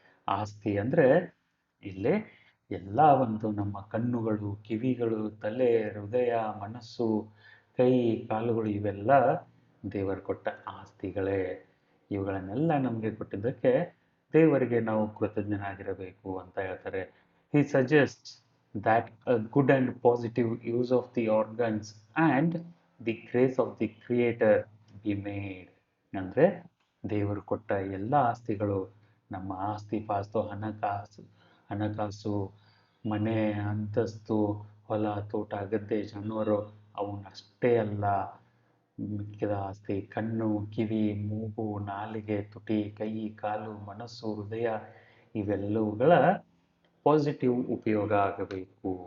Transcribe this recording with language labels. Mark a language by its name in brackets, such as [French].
[Kannada] ಆಸ್ತಿ ಅಂದ್ರೆ ಇಲ್ಲಿ ಎಲ್ಲ ಒಂದು ನಮ್ಮ ಕಣ್ಣುಗಳು, ಕಿವಿಗಳು, ತಲೆ, ಹೃದಯ, ಮನಸ್ಸು, ಕೈ, ಕಾಲುಗಳು ಇವೆಲ್ಲ ದೇವರು ಕೊಟ್ಟ ಆಸ್ತಿಗಳೇ. ಇವುಗಳನ್ನೆಲ್ಲ ನಮಗೆ ಕೊಟ್ಟಿದ್ದಕ್ಕೆ ದೇವರಿಗೆ ನಾವು ಕೃತಜ್ಞನಾಗಿರಬೇಕು ಅಂತ ಹೇಳ್ತಾರೆ. [English] He suggests that a good and positive use of the organs and the grace of the Creator be made. [Kannada] ಅಂದ್ರೆ ದೇವರು ಕೊಟ್ಟ ಎಲ್ಲ ಆಸ್ತಿಗಳು, ನಮ್ಮ ಆಸ್ತಿ ಪಾಸ್ತು, ಹಣಕಾಸು, ಮನೆ, ಅಂತಸ್ತು, ಹೊಲ, ತೋಟ, ಗದ್ದೆ, ಜಾನುವಾರು ಅವನ್ನಷ್ಟೇ ಅಲ್ಲ, ಮಿಕ್ಕಿದ ಆಸ್ತಿ ಕಣ್ಣು, ಕಿವಿ, ಮೂಗು, ನಾಲಿಗೆ, ತುಟಿ, ಕೈ, ಕಾಲು, ಮನಸ್ಸು, ಹೃದಯ ಇವೆಲ್ಲವುಗಳ ಪಾಸಿಟಿವ್ ಉಪಯೋಗ ಆಗಬೇಕು.